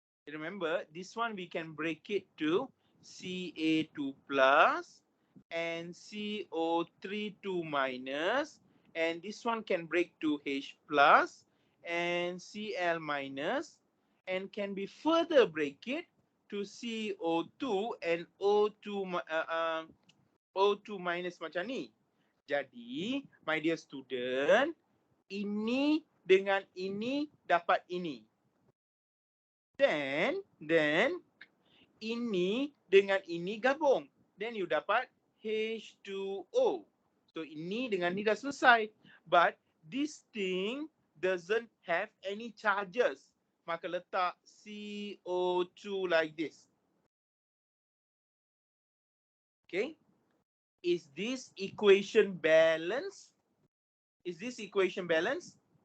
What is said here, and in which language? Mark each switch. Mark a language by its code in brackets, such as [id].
[en] Remember, this one we can break it to Ca2 plus and CO3 2 minus, and this one can break to H plus and Cl minus, and can be further break it to CO2 and O2 minus [ms] macam ni. Jadi, [en] my dear student, [ms] ini dengan ini dapat ini. [en] Then [ms] ini dengan ini gabung. [en] Then you [ms] dapat H2O. So ini dengan ini dah selesai. [en] But this thing doesn't have any charges. [ms] Maka letak CO2 [en] like this. Okay. Is this equation balanced? Is this equation balanced?